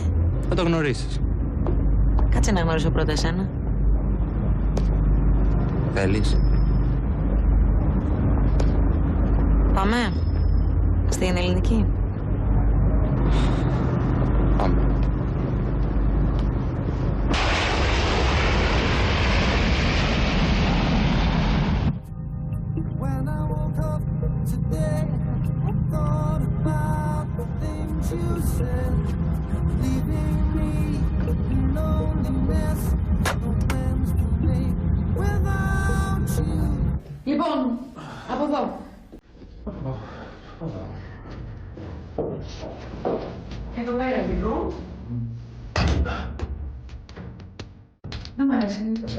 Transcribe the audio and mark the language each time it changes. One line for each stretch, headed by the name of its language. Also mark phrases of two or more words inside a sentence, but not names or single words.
Greek: Θα το γνωρίσεις. Κάτσε να γνωρίσω πρώτα εσένα. Θέλεις? Πάμε. Στην ελληνική. Πάμε.
English: When I woke up today, I thought about the things you said, leaving me in loneliness. The Wednesday without you.
Greek: Λοιπόν, από εδώ. Εδώ πέρα λίγο. Δεν μ' αρέσει.